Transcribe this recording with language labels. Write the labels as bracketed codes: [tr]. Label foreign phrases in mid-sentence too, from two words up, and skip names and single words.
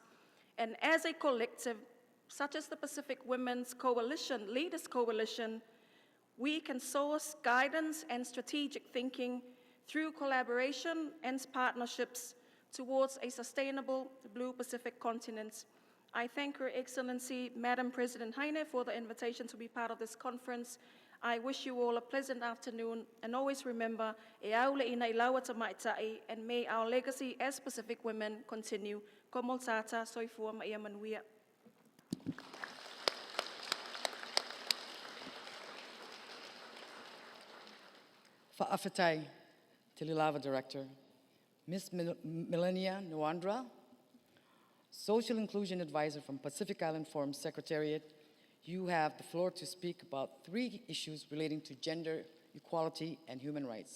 [en] And as a collective, such as the Pacific Women's Coalition, Leaders Coalition, we can source guidance and strategic thinking through collaboration and partnerships towards a sustainable Blue Pacific continent. I thank Her Excellency, Madam President Heine, for the invitation to be part of this conference. I wish you all a pleasant afternoon, and always remember, [sm] e aule ina ilawa tamaitai, [en] and may our legacy as Pacific women continue. [mh] Komol tata, [sm] soifua maia manuia. [en] FFA Director, Ms. Melania Nwandra, Social Inclusion Advisor from Pacific Island Forum Secretariat, you have the floor to speak about 3 issues relating to gender equality and human rights.